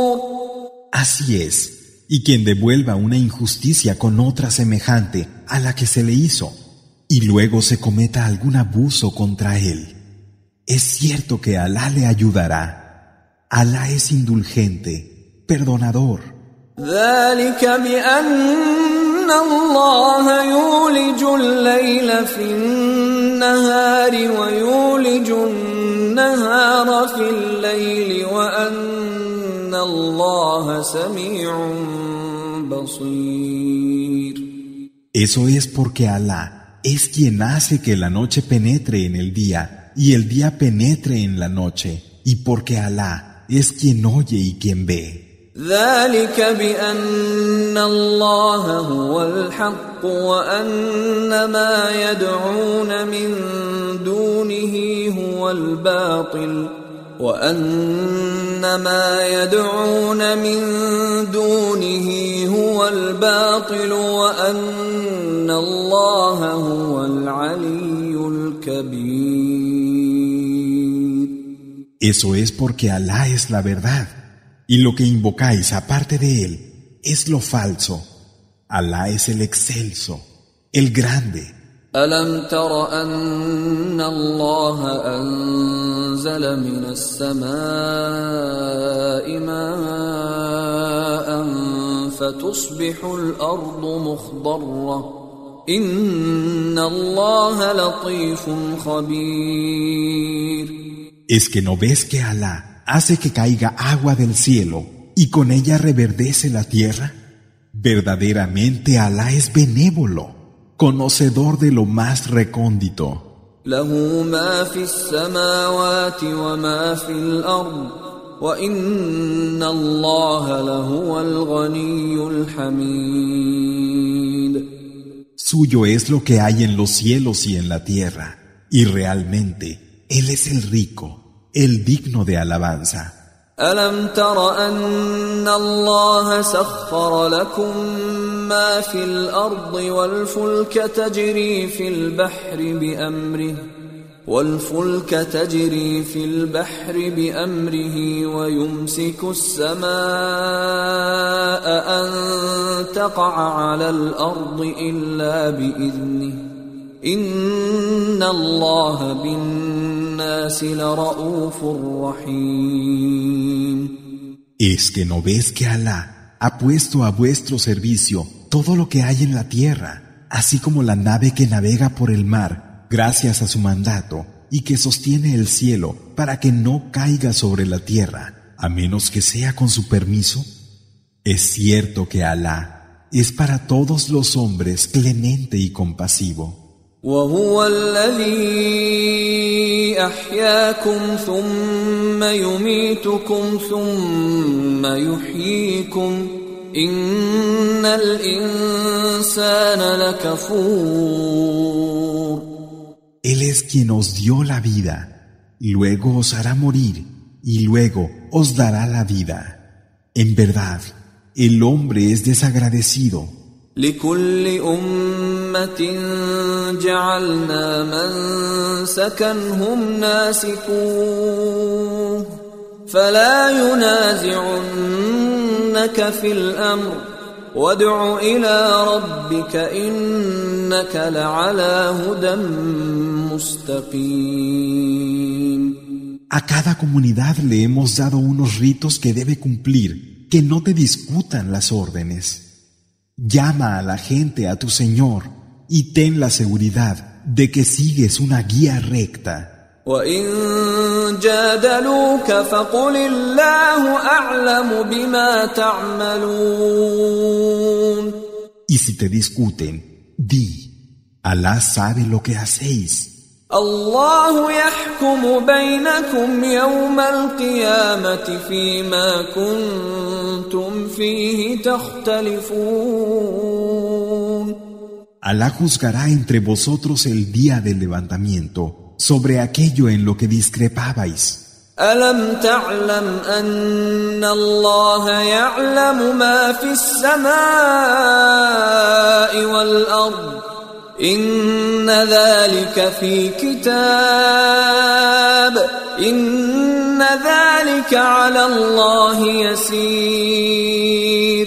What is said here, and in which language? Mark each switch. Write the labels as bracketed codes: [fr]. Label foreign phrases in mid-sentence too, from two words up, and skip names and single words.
[es] Así es, y quien devuelva una injusticia con otra semejante a la que se le hizo, y luego se cometa algún abuso contra él, es cierto que Alá le ayudará. Alá es indulgente, perdonador. [ar] ذلك بأن الله يولج الليل في النهار ويولج النهار في الليل وأن الله سميع بصير. [es] Eso es porque Alá es quien hace que la noche penetre en el día y el día penetre en la noche, y porque Alá es quien oye y quien ve. [ar] ذلك بأن الله هو الحق وأن ما يدعون من دونه هو الباطل وأن ما يدعون من دونه هو الباطل وأن الله هو العلي الكبير. [es] Eso es porque Alá es la verdad, y lo que invocáis aparte de Él es lo falso. Alá es el excelso, el grande. [ar] ألم تر أن الله أنزل من السماء ماء فتصبح الأرض مخضرة إن الله لطيف خبير. [es] ¿Es que no ves que Alá hace que caiga agua del cielo y con ella reverdece la tierra? Verdaderamente Alá es benévolo, conocedor de lo más recóndito. [ar] له ما في السماوات وما في الأرض وإن الله لهو الغني الحميد. [es] Suyo es lo que hay en los cielos y en la tierra, y realmente Él es el rico, el digno de alabanza. [ar] ألم تر أن الله سخر لكم ما في الأرض والفلك تجري في البحر بأمره ويمسك السماء أن تقع على الأرض إلا بإذنه إن الله بالناس لرؤوف رحيم. [es] ¿Es que no ves que Alá ha puesto a vuestro servicio todo lo que hay en la tierra, así como la nave que navega por el mar, gracias a su mandato, y que sostiene el cielo para que no caiga sobre la tierra, a menos que sea con su permiso? Es cierto que Alá es para todos los hombres clemente y compasivo. [ar] وهو الذي أحياكم ثم يميتكم ثم يحييكم إن الإنسان لكفور. [es] Él es quien os dio la vida, luego os hará morir y luego os dará la vida. En verdad, el hombre es desagradecido. [ar] لكل أمة جعلنا منسكا هم ناسكوه فلا ينازعنك في الأمر وادع إلى ربك إنك لعلى هدى مستقيم. [es] A cada comunidad le hemos dado unos ritos que debe cumplir, que no te discutan las órdenes. Llama a la gente a tu Señor y ten la seguridad de que sigues una guía recta. [ar] وَإِن جَادَلُوكَ فَقُلِ اللَّهُ أَعْلَمُ بِمَا تَعْمَلُونَ. [es] Y si te discuten, di, Alá sabe lo que hacéis. [ar] الله يحكم بينكم يوم القيامة فيما كنتم فيه تختلفون. [es] Alá juzgará entre vosotros el día del levantamiento sobre aquello en lo que discrepabais. [ar] ألم تعلم أن الله يعلم ما في السماء والأرض إن ذلك في كتاب إن ذلك على الله يسير.